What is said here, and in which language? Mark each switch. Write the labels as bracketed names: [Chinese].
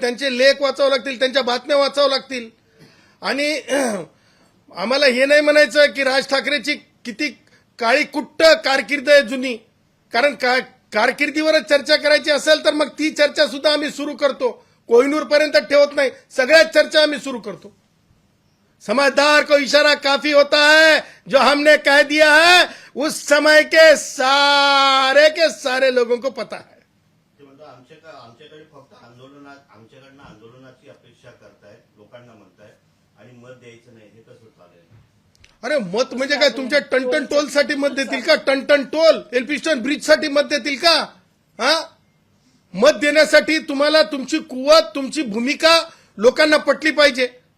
[Marathi] त्यांचे लेख वाचावं लागतील, त्यांच्या बातम्या वाचावं लागतील. आणि आम्हाला हे नाही म्हणायचं की राज ठाकरेची किती काळी कुट्ट कारकीर्द आहे जुनी. कारण कारकिर्दीवरच चर्चा करायची असेल तर मग ती चर्चा सुद्धा आम्ही सुरू करतो. कोहिनूर पर्यंत ठेवत नाही, सगळ्याच चर्चा आम्ही सुरू करतो. [Hindi] समझदार को इशारा काफी होता है. जो हमने कह दिया है उस समय के सारे लोगों को पता है. [Marathi] ते म्हणतात आमच्याकडे फक्त आमच्याकडनं आंदोलनाची अपेक्षा करतायत, लोकांना म्हणतायत आणि मत द्यायचं नाही. हे कसं चालेल? अरे मत म्हणजे काय? तुमच्या टनटन टोल साठी मत देतील का? टनटन टोल, एल्फिस्टन ब्रिज साठी मत देतील का? हा, मत देण्यासाठी तुम्हाला तुमची कुवत, तुमची भूमिका लोकांना पटली पाहिजे.